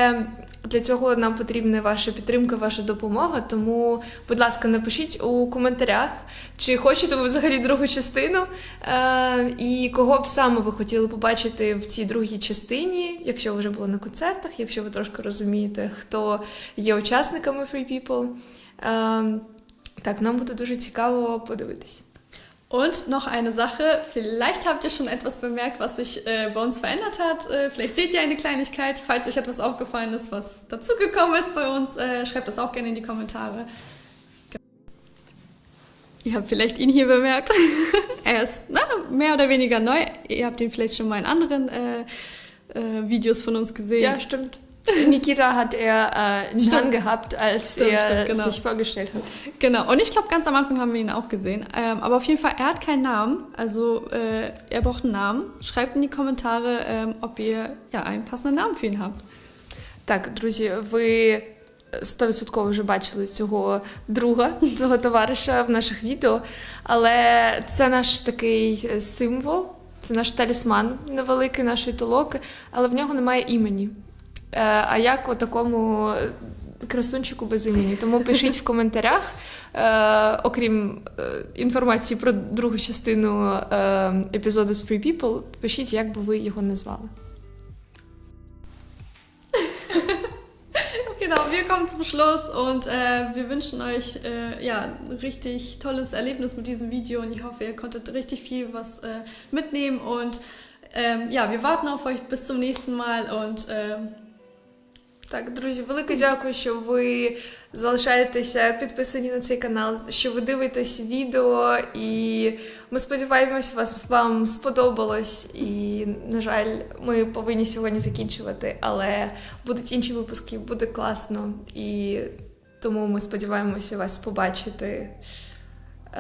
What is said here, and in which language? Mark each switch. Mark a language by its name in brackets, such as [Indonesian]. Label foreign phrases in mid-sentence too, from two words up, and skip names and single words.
[Ukrainian] Але Для цього нам потрібна ваша підтримка, ваша допомога, тому, будь ласка, напишіть у коментарях, чи хочете ви взагалі другу частину, і кого б саме ви хотіли побачити в цій другій частині, якщо ви вже були на концертах, якщо ви трошки розумієте, хто є учасниками Free People. Так, нам буде дуже цікаво подивитись. [German] Und noch eine Sache, vielleicht habt ihr schon etwas bemerkt, was sich bei uns verändert hat. Vielleicht seht ihr eine Kleinigkeit. Falls euch etwas aufgefallen ist, was dazugekommen ist bei uns, schreibt das auch gerne in die Kommentare. Ihr habt vielleicht ihn hier bemerkt. Er ist mehr oder weniger neu. Ihr habt ihn vielleicht schon mal in anderen Videos von uns gesehen. Ja, stimmt. Nikita hat er nicht angehabt, als er sich vorgestellt hat. Genau, und ich glaube, ganz am Anfang haben wir ihn auch gesehen. Aber auf jeden Fall, er hat keinen Namen, also er braucht einen Namen. Schreibt in die Kommentare, ob ihr einen passenden Namen für ihn habt. [Ukrainian] Так, друзі, ви 100% вже бачили цього друга, цього товариша в наших відео, але це наш такий символ, це наш талісман невеликий нашої толоки, але в нього немає імені. А як такому красунчику без імені? Тому пишіть в коментарях, окрім інформації про другу частину епізоду з Free People, пишіть, як би ви його назвали. [German] Genau, wir kommen zum Schluss und wir wünschen euch ein richtig tolles Erlebnis mit diesem Video und ich hoffe, ihr konntet richtig viel was mitnehmen und wir warten auf euch bis zum nächsten Mal und [Ukrainian] Так, друзі, велике дякую, що ви залишаєтеся підписані на цей канал, що ви дивитесь відео, і ми сподіваємося, вам сподобалось. І, на жаль, ми повинні сьогодні закінчувати, але будуть інші випуски, буде класно, і тому ми сподіваємося вас побачити далі.